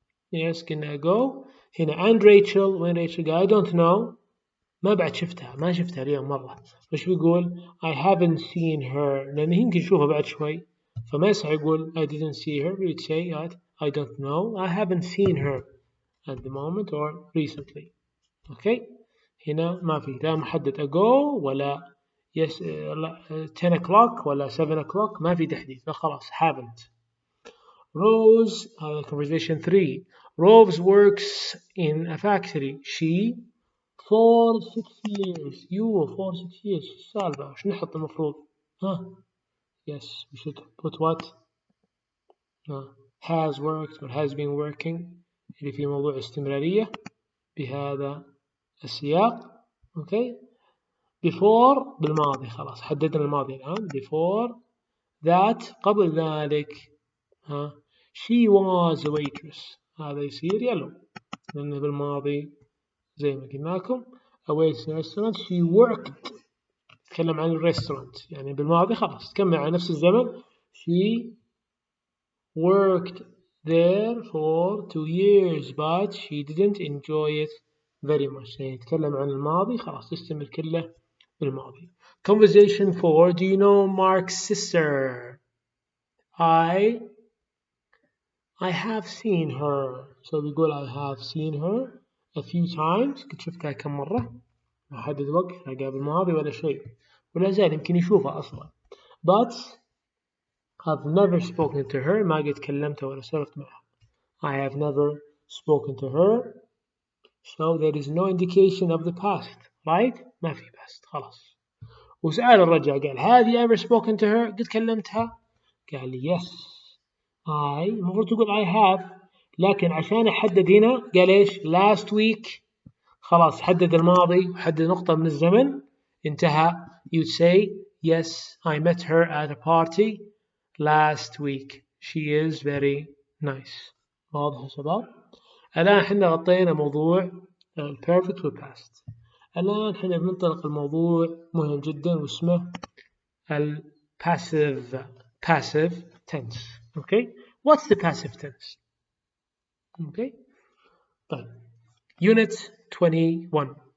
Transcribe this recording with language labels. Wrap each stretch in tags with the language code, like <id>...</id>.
<en>Yes</en> <ar>قلنا</ar> <en>ago. هنا and Rachel.</en> <ar>وين</ar> <en>Rachel؟ I don't know.</en> <ar>ما بعد شفتها، ما شفتها اليوم مرة. فش بيقول</ar> <en>I haven't seen her</en> <ar>لأن يمكن نشوفها بعد شوي، فما يصح يقول</ar> <en>I didn't see her. You'd say I don't know. I haven't seen her at the moment or recently. Okay.</en> <ar>هنا ما في لا محدد ago ولا</ar> <en>yes 10 o'clock</en> <ar>ولا</ar> <en>7 o'clock،</en> <ar>ما في تحديد، فخلاص haven't.</ar> <en>Rose conversation 3. Rose works in a factory. She for 6 years. You for 6 years.</en> <ar>السالفة وش نحط المفروض؟ ها؟</ar> <en>Yes, we should put what? Has worked or has been working</en> <ar>اللي في موضوع استمرارية بهذا السياق.</ar> <en>Okay.</en> <ar>Before بالماضي خلاص حددنا الماضي الآن.</ar> <en>Before that</en> <ar>قبل ذلك</ar> <en>she was a waitress.</en> <ar>هذا يصير</ar> <en>yellow</en> <ar>لأنه بالماضي زي ما قلنا لكم.</ar> <en>A waitress in a restaurant. She worked.</en> <ar>تكلم عن الريستورانت يعني بالماضي خلاص تكمل على نفس الزمن.</ar> <en>She worked there for 2 years but she didn't enjoy it very much.</en> <ar>يعني يتكلم عن الماضي خلاص تستمر كله بالماضي.</ar> <en>Conversation 4. Do you know Mark's sister? I have seen her. So</en> <ar>بيقول</ar> <en>I have seen her a few times.</en> <ar>قد شفتها كم مرة. ما حدد وقت لا قبل الماضي ولا شيء ولا زال يمكن يشوفها أصلا.</ar> <en>But I've never spoken to her.</en> <ar>ما قد كلمتها ولا سولفت معها.</ar> <en>I have never spoken to her. So there is no indication of the past. Right?</en> <ar>ما في past خلاص. وسأل الرجل قال</ar> <en>have you ever spoken to her؟</en> <ar>قد كلمتها؟ قال لي yes. المفروض تقول</ar> <en>I have</en> <ar>لكن عشان أحدد هنا قال إيش</ar> <en>last week</en> <ar>خلاص حدد الماضي وحدد نقطة من الزمن انتهى.</ar> <en>You'd say yes I met her at a party last week. She is very nice.</en> <ar>واضح يا شباب؟ الآن احنا غطينا موضوع perfect و past. الآن احنا بننطلق الموضوع مهم جدا واسمه</ar> <en>passive tense. Okay, what's the passive tense? Okay,</en> <ar>طيب</ar> <en>unit 21.</en>